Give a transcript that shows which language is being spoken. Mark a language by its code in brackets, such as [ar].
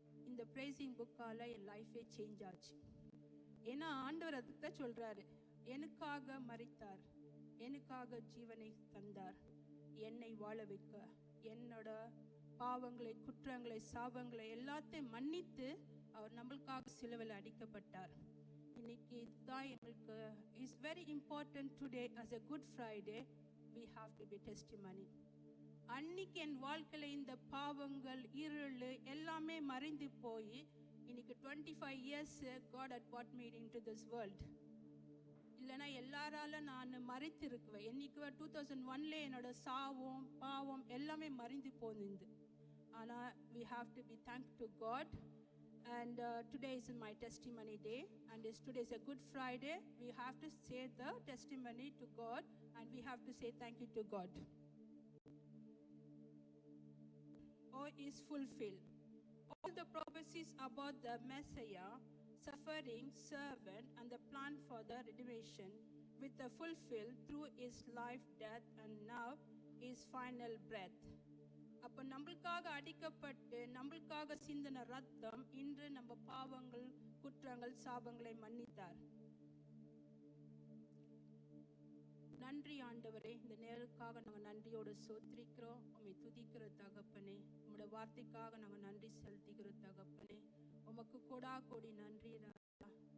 [ta] இந்த ப்ரைசிங் புக்கால் என் லைஃபே சேஞ்ச் ஆச்சு. ஏன்னா ஆண்டவர் அதுக்கு சொல்கிறாரு, எனக்காக மரித்தார், எனக்காக ஜீவனை தந்தார், என்னை வாழ வைக்க, என்னோட பாவங்களை குற்றங்களை சாபங்களை எல்லாத்தையும் மன்னித்து அவர் நம்மளுக்காக சிலுவையில் அடிக்கப்பட்டார். இன்னைக்கு இதுதான் எங்களுக்கு [en] Is very important. Today as a Good Friday we have to be testimony. [ta] அன்னைக்கு என் வாழ்க்கையில் இந்த பாவங்கள் இருள் எல்லாமே மறைந்து போய் இன்னைக்கு [en] 25 years God had brought me into this world. [ta] இல்லைனா எல்லாரால நான் மறைத்திருக்குவேன். என்னைக்கு 2001ல என்னோட சாவும் பாவம் எல்லாமே மறைந்து போனிருந்து. ஆனால் [en] we have to be thankful to God. And today is my testimony day, and today is a Good Friday. We have to say the testimony to God, and we have to say thank you to God. All is fulfilled. All the prophecies about the Messiah, suffering servant, and the plan for the redemption with the fulfilled through his life, death, and now his final breath. [ta] அப்போ நம்மளுக்காக அடிக்கப்பட்டு நம்மளுக்காக சிந்தின ரத்தம் இன்று நம்ம பாவங்கள் குற்றங்கள் சாபங்களை மன்னித்தார். நன்றி ஆண்டவரே, இந்த நேரத்துக்காக நாங்கள் நன்றியோடு சோத்திரிக்கிறோம். உம்மை துதிக்கிற தகப்பனே, உங்களோட வார்த்தைக்காக நாங்கள் நன்றி செலுத்திக்கிற தகப்பனே, உமக்கு கொடா கொடி நன்றி ராஜா.